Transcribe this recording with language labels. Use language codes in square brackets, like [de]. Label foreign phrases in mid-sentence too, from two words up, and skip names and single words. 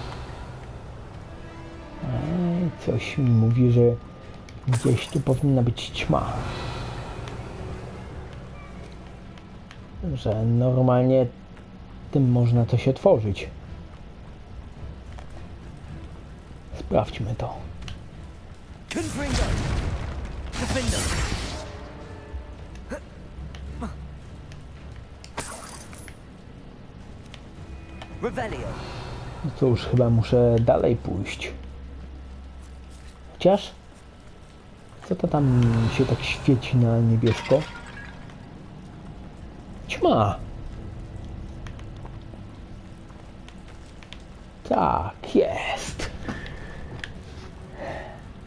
[pl] Coś mi mówi, że gdzieś tu powinna być ćma. Że normalnie tym można coś otworzyć. Sprawdźmy to. Confringo. Defender. Revelio. No to już chyba muszę dalej pójść. Chociaż co to tam się tak świeci na niebiesko? Ćma. Tak jest.